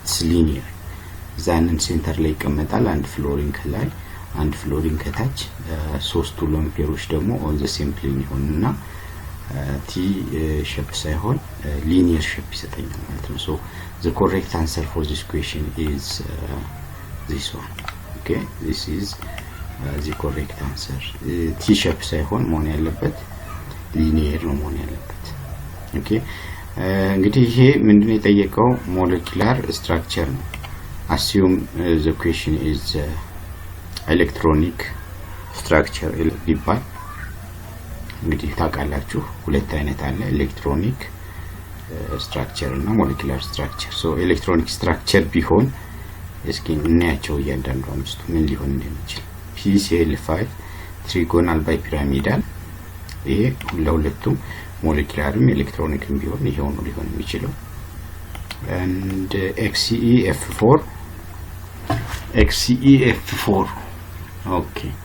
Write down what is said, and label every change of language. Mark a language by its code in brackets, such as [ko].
[am] linear ዛንን ሴንተር ላይ ይቀመጣል። አንድ ፍሎሪን ከላይ አንድ ፍሎሪን ከታች፣ 3ቱ ሎን ፔሮች ደግሞ on the same plane ይሆኑና T ሼፕ ሳይሆን linear ሼፕ ይሰጠኛል ማለት ነው። [en] so the correct answer for this question is this one. okay this is the correct answer. [am] T ሼፕ ሳይሆን መሆን ያለበት linear ነው መሆን ያለበት። okay እንግዲህ ይሄ ምንድነው የጠየቀው? [en] molecular structure ነው። assume the question is electronic [am] ስትራክቸር ቢባል እንግዲህ ታውቃላችሁ ሁለት አይነት አለ ኤሌክትሮኒክ ስትራክቸር እና ሞለኪውላር ስትራክቸር ሶ ኤሌክትሮኒክ ስትራክቸር ቢሆን እስኪ እናያቸው እያንዳንዱ አምስቱ ምን ሊሆን እንደሚችል PCl5 ትሪጎናል ባይፒራሚዳል ይሄ ለሁለቱም ሞለኪውላርም ኤሌክትሮኒክም ቢሆን ይሄው ነው ሊሆን የሚችለው and XCEF4 ኦኬ